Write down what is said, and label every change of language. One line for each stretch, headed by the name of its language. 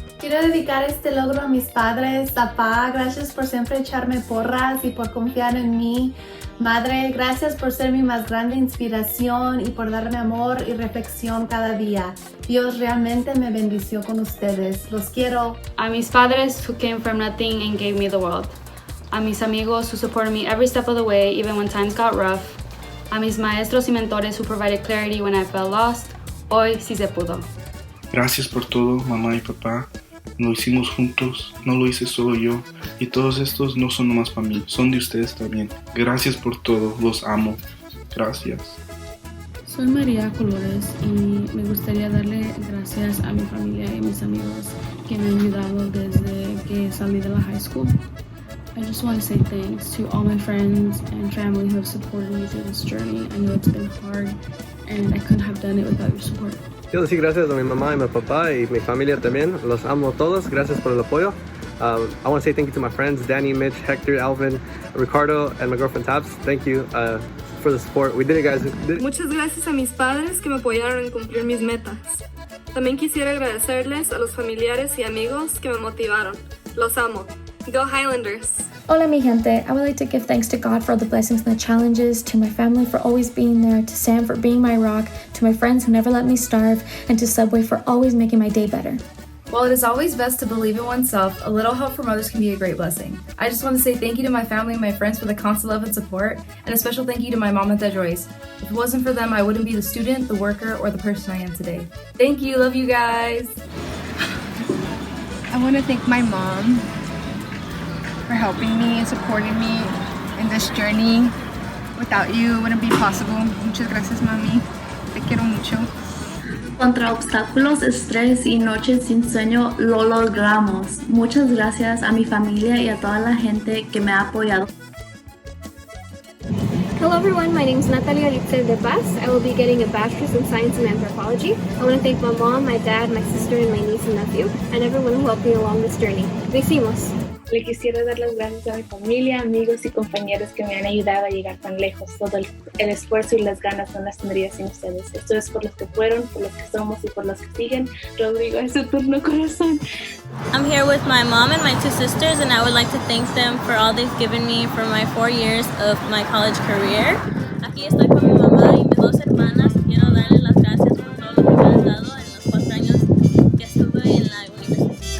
Spanish: Quiero dedicar este logro a mis padres. Papá, gracias por siempre echarme porras y por confiar en mí. Madre, gracias por ser mi más grande inspiración y por darme amor y reflexión cada día. Dios realmente me bendició con ustedes. Los quiero. A mis padres
English: who came from nothing and gave me the world.
Spanish: A mis amigos
English: who supported me every step of the way, even when times got rough.
Spanish: A mis maestros y mentores
English: who provided clarity when I felt lost.
Spanish: Hoy sí se pudo. Gracias por todo, mamá y papá. Lo hicimos juntos, no lo hice solo yo. Y todos estos no son nomás para mí, son de ustedes también. Gracias por todo, los amo. Gracias. Soy María Colores y me gustaría darle gracias a mi familia y a mis amigos que me han ayudado desde que salí de la high school.
English: I just want to say thanks to all my friends and family who have supported me through this journey. I know it's been hard and I couldn't have done it without your support. Quiero decir gracias a mi mamá y mi papá y mi familia también. Los amo todos. Gracias por el apoyo. I want to say thank you to my friends, Danny, Mitch, Hector, Alvin, Ricardo, and my girlfriend Tabs. Thank you for the support. We did it, guys.
Spanish: Muchas gracias a mis padres que me apoyaron en cumplir mis metas. También quisiera agradecerles a los familiares y amigos que me motivaron. Los amo.
English: Go Highlanders!
Spanish: Hola mi gente,
English: I would like to give thanks to God for all the blessings and the challenges, to my family for always being there, to Sam for being my rock, to my friends who never let me starve, and to Subway for always making my day better. While it is always best to believe in oneself, a little help from others can be a great blessing. I just want to say thank you to my family and my friends for the constant love and support, and a special thank you to my mom and Dad Joyce. If it wasn't for them, I wouldn't be the student, the worker, or the person I am today. Thank you, love you guys! I want to thank my mom for helping me and supporting me in this journey. Without you, it wouldn't be possible.
Spanish: Muchas gracias, mami. Te quiero mucho. Contra obstáculos, estrés y noches sin sueño, lo logramos. Muchas gracias a mi familia y a toda la gente que me ha apoyado.
English: Hello everyone, my name is Natalia Ritzel de Paz. I will be getting a bachelor's in science and anthropology. I want to thank my mom, my dad, my sister, and my niece and nephew, and everyone who helped me along this journey.
Spanish: Lo hicimos. Le quisiera dar las gracias a mi familia, amigos y compañeros que me han ayudado a llegar tan lejos. Todo el esfuerzo y las ganas no las tendría sin ustedes. Esto es por los que fueron, por los que somos y por los que siguen. Rodrigo, es su turno, corazón.
English: I'm here with my mom and my two sisters, and I would like to thank them for all they've given me for my 4 years of my college career.
Spanish: Aquí estoy con mi mamá y mis 2 hermanas. Quiero darles las gracias por todo lo que me han dado en los 4 años que estuve en la universidad.